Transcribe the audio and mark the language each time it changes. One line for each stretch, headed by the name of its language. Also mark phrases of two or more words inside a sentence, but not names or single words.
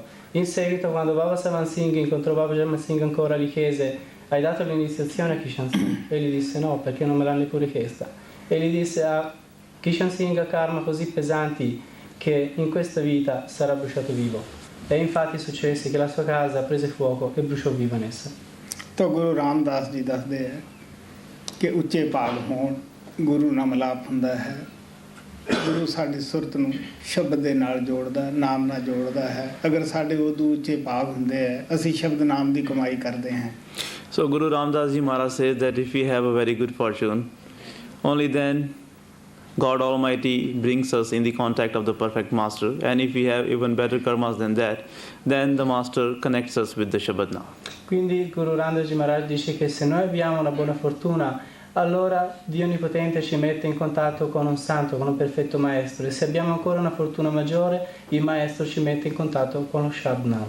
Italian: In seguito, quando Baba Savan Singh incontrò Baba Jaimal Singh ancora, gli chiese: hai dato l'iniziazione a Kishan Singh? E gli disse: no, perché non me l'ha neppure chiesta. E gli disse: Kishan Singh ha karma così pesanti che in questa vita sarà bruciato vivo. E infatti successe che la sua casa prese fuoco e bruciò vivo in essa.
Punjabi: ਤਾਂ ਗੁਰੂ ਰਾਮਦਾਸ ਜੀ ਦੱਸਦੇ ਹੈ ਕਿ ਉੱਚੇ ਭਾਗ ਹੋਣ ਗੁਰੂ ਨਾਲ ਮਿਲਾਪ ਹੁੰਦਾ ਹੈ। ਗੁਰੂ ਸਾਡੀ ਸੁਰਤ ਨੂੰ ਸ਼ਬਦ ਦੇ ਨਾਲ ਜੋੜਦਾ, ਨਾਮ ਨਾਲ ਜੋੜਦਾ ਹੈ। ਅਗਰ ਸਾਡੇ ਉਦੋਂ ਉੱਚੇ ਭਾਗ ਹੁੰਦੇ ਹੈ, ਅਸੀਂ ਸ਼ਬਦ ਨਾਮ ਦੀ ਕਮਾਈ ਕਰਦੇ ਹਾਂ।
English: So Guru Ramdas Ji Maharaj says that if we have a very good fortune, only then God Almighty brings us in the contact of the perfect Master, and if we have even better karmas than that, then the Master connects us with the Shabad Naam.
Italian: Quindi il Guru Ramdas Ji Maharaj dice che se noi abbiamo una buona fortuna, allora Dio Onnipotente ci mette in contatto con un santo, con un perfetto maestro, e se abbiamo ancora una fortuna maggiore, il maestro ci mette in contatto con lo Shabad Naam.